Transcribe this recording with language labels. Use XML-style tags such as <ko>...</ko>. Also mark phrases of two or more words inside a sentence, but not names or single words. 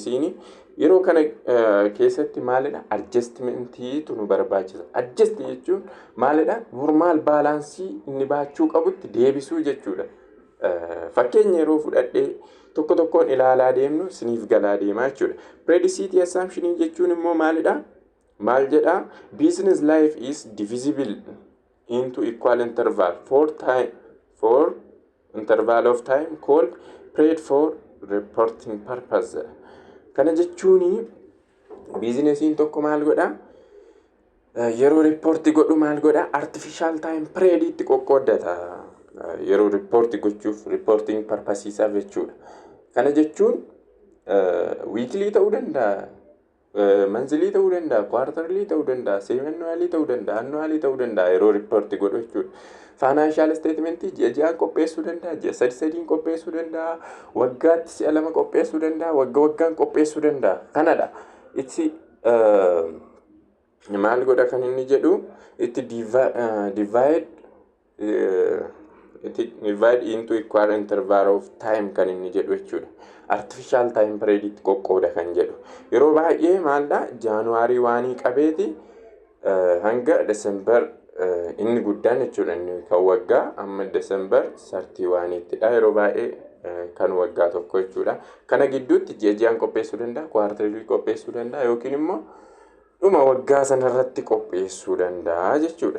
<om>Yeroo kana keessatti maalidha? Adjustmentii nu barbaachisa. Adjust jechuun maalidha?</om> <en>Normal balance</en> <om>inni baachuu qabutti deebisuu jechuudha. Fakkeenya yeroo fudhadhee tokko tokkoon ilaalaa deemnu siniif galaa deemaa jechuudha.</om> <en>Predicate assumption</en> <om>jechuun immoo maalidha? Maal jedha?</om> <en>Business life is divisible into equal interval for interval of time called period for reporting purpose.</en> <om>Kana jechuun biizinesiin tokko maal godha? Yeroo riippoortii godhu maal godha?</om> <en>Artificial time period</en> <om>itti qoqqoodata. Yeroo riippoortii gochuuf</om> <en>reporting purpose</en> <om>isaaf jechuudha. Kana jechuun weekly ta'uu danda'a, monthly ta'uu danda'a, quarterly ta'uu danda'a, semi-annually ta'uu danda'a, annually ta'uu danda'a yeroo riippoortii godhu jechuudha.</om> <en>Financial statement</en> <om>ji'aan qopheessuu danda'a, ji'a sadiin qopheessuu danda'a, waggaatti si'a lama qopheessuu danda'a, waggaan qopheessuu danda'a. Kanadha. Itti maal godha kan inni jedhu? Itti</om> <en>divide into equal interval of time</en> <om>kan inni jedhu jechuudha.</om> <en>Artificial time period</en> <om>itti qoqqooda kan jedhu. Yeroo baay'ee maalidha? Jaanuwaarii waanii qabeeti hanga December inni guddaan jechuudha. Inni kan waggaa amma December 31ttidha. Yeroo baay'ee kan waggaa tokko jechuudha. Kana gidduutti ji'aan qopheessuu danda'a, quarterly qopheessuu danda'a yookiin immoo dhuma waggaa sanarratti qopheessuu danda'a jechuudha.</om>